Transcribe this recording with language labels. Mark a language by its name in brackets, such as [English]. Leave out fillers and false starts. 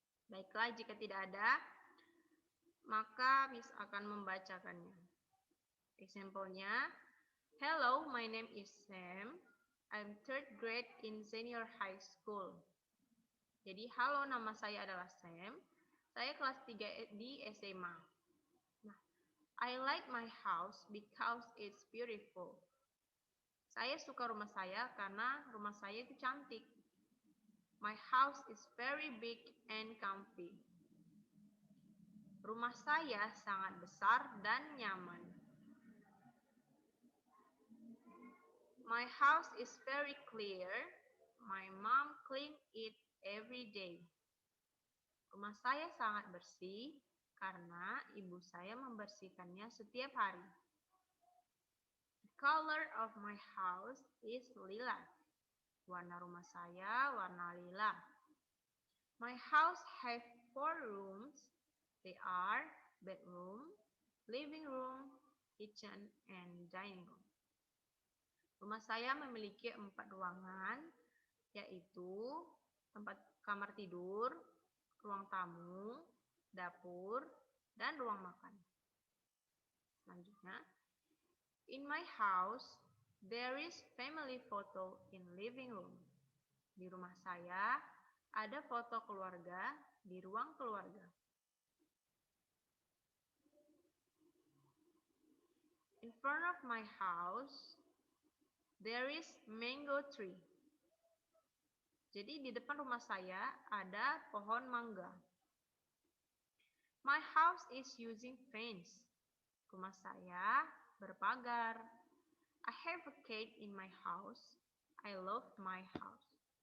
[Indonesian] Baiklah, jika tidak ada, maka Miss akan membacakannya. [English] Example-nya, hello, my name is Sam. I'm third grade in senior high school. [Indonesian] Jadi, halo, nama saya adalah Sam. Saya kelas 3 di SMA. [English] Nah, I like my house because it's beautiful. [Indonesian] Saya suka rumah saya karena rumah saya itu cantik. [English] My house is very big and comfy. [Indonesian] Rumah saya sangat besar dan nyaman. [English] My house is very clear. My mom clean it every day. [Indonesian] Rumah saya sangat bersih karena ibu saya membersihkannya setiap hari. [English] The color of my house is lilac. [Indonesian] Warna rumah saya warna lila. [English] My house have 4 rooms. They are bedroom, living room, kitchen, and dining room. [Indonesian] Rumah saya memiliki 4 ruangan, yaitu tempat kamar tidur, ruang tamu, dapur, dan ruang makan. [English] Selanjutnya, in my house, there is family photo in living room. [Indonesian] Di rumah saya, ada foto keluarga di ruang keluarga. [English] In front of my house, there is mango tree. [Indonesian] Jadi di depan rumah saya ada pohon mangga. [English] My house is using fence. [Indonesian] Rumah saya berpagar. [English] I have a cat in my house. I love my house.